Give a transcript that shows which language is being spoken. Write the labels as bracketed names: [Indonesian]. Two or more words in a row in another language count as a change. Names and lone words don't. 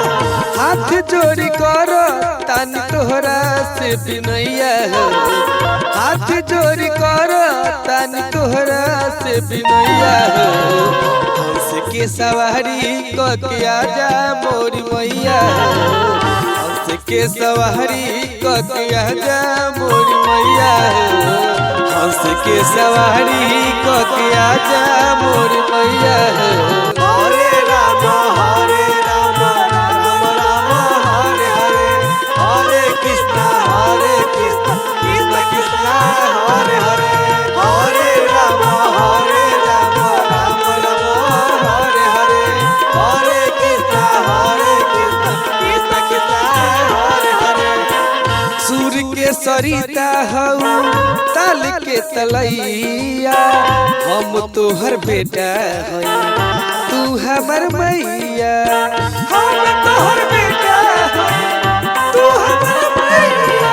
[Bhojpuri] हाथ जोड़ी करो तन तोहरा से बिनैया हो, हाथ जोड़ी करो तन तोहरा से बिनैया हो, हंस के सवारी कके आजा मोरी मैया हो, हंस के सवारी कके आजा मोरी मैया हो, हंस के सवारी कके आजा मोरी मैया हो। [Sanskrit] हरे राम हरे राम राम राम हरे हरे, हरे कृष्णा कृष्ण कृष्ण हरे हरे, हरे राम राम राम हरे हरे, हरे कृष्ण कृष्ण कृष्ण हरे हरे। [Bhojpuri] सूर्य के सरिता हऊ ताल के तलैया, हम तोहर बेटा हई तू हमर मैया, हम तोहर बेटा हई तू हमर मैया।